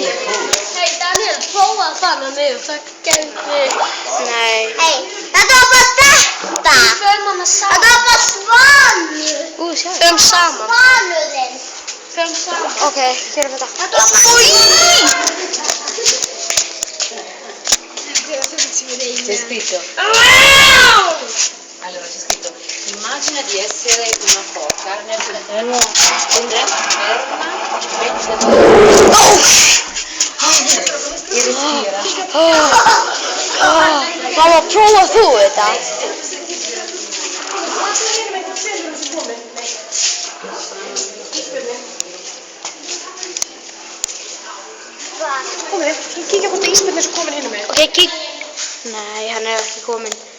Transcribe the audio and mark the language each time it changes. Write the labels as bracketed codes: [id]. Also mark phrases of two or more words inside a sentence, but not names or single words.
[is] Hei Daniel, prófa að fara niður. Það gæti. Nei. Hei, þetta var bara þetta. Förum hann saman. Þetta var bara svanur. Sjáu. Förum saman. Svanurinn. Förum saman. Ok, gerum þetta. Þetta var bara... [it] C'è scritto. Allora c'è scritto: immagina di essere una foca ferma e respira. [is] Mamma, prófa þú þetta. Komið, kíkja hvort að ísbjörn er svo komin hinum með. Ok, kík. Nei, hann er ekki komin.